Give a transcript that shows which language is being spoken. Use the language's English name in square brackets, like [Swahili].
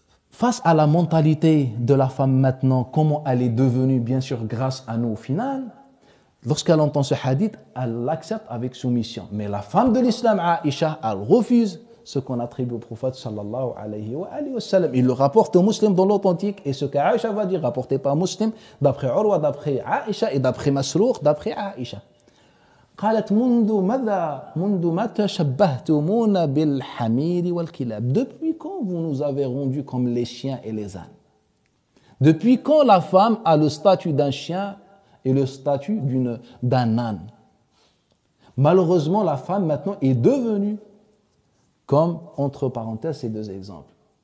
[French] Face à la mentalité de la femme maintenant, comment elle est devenue, bien sûr, grâce à nous au final, lorsqu'elle entend ce hadith, elle l'accepte avec soumission. Mais la femme de l'islam, Aïcha, elle refuse ce qu'on attribue au prophète sallallahu alayhi wa sallam. Il le rapporte au Muslim dans l'authentique, et ce qu'Aïcha va dire, rapporté par Muslim, d'après Urwa, d'après Aïcha, et d'après Masrouk, d'après Aïcha. [Arabic] قالت منذ متى شبهتمونا بالحمير والكلاب. [French] Depuis quand vous nous avez rendus comme les chiens et les ânes? Depuis quand la femme a le statut d'un chien et le statut d'un âne? Malheureusement, la femme maintenant est devenue, comme entre parenthèses ces deux exemples.